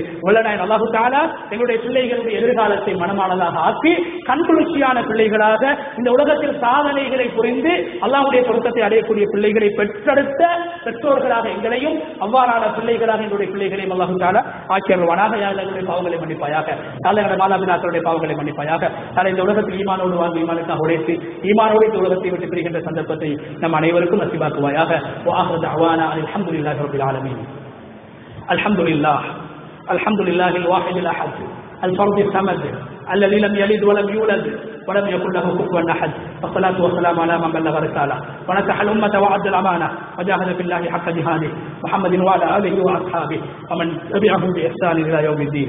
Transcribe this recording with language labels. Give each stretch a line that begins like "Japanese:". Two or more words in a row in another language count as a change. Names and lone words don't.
Tamil: வல்லநாயன்
Arabic: الله تعالى
Tamil: எங்களுடைய பிள்ளைகளுடைய எதிர்காலத்தை மனமானதாக ஆக்கி கண்குளிர்ச்சியான பிள்ளைகளாக இந்த உலகத்தில் சாதனைகளை புரிந்து அல்லாஹ்வுடைய பொருத்தத்தை அடையக்கூடிய பிள்ளைகளை பெற்றெடுத்த பெற்றோர்களாக எங்களையும், அவ்வாறான பிள்ளைகளாக எங்களுடைய பிள்ளைகளையும்
Arabic: الله تعالى
Tamil: ஆக்கியருள்வானாக. எங்களுடைய பாவங்களை மன்னிப்பாயாக, எங்களுடைய மாதாபிதாக்களுடைய பாவங்களை மன்னிப்பாயாக. இந்த உலகத்தில் ஈமானோடு வாழ்ந்து ஈமானுக்காக உழைத்து ஈமானோடு இந்த உலகத்தை விட்டு பிரிகின்ற சந்தர்ப்பத்தை நம் அனைவருக்கும் நசீபாக்குவாயாக.
Arabic: وآخر دعوانا الحمد لله رب العالمين. الحمد لله الواحد الأحد الفرد الصمد الذي لم يلد ولم يولد ولم يكن له كفوا احد. والصلاه والسلام على من بلغ الرساله ونصح الامه وعد الامانه وجاهد في الله حق جهاده محمد وعلى اله واصحابه ومن تبعهم باحسان الى يوم الدين.